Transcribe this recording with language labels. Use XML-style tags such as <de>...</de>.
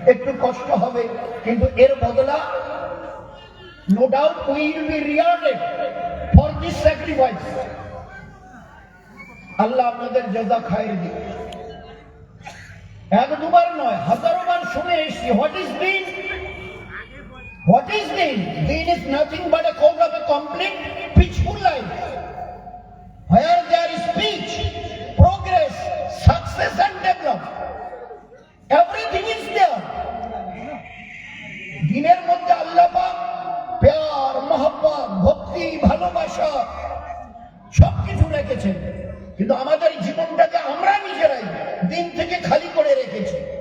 <bn>একটু কষ্ট হবে, কিন্তু এর বদলা</bn> <en>No doubt we will be rewarded for this sacrifice.</en> <bn>আল্লাহ আপনাদের জাযা খায়ের দিক। এক দুবার নয়, হাজারো বার শুনে এসেছি,</bn> <en>What is দিন? What is deen? Deen is nothing but a code of a complete peaceful life, where there is peace, progress, success and development. Everything is there.</en> <bn>দিনের মধ্যে আল্লাহ পাক প্যার, মহব্বত, ভক্তি, ভালোবাসা সবকিছু রেখেছেন, কিন্তু আমাদের জীবনটাকে আমরা নিজেরাই দিন থেকে খালি করে রেখেছি।</bn>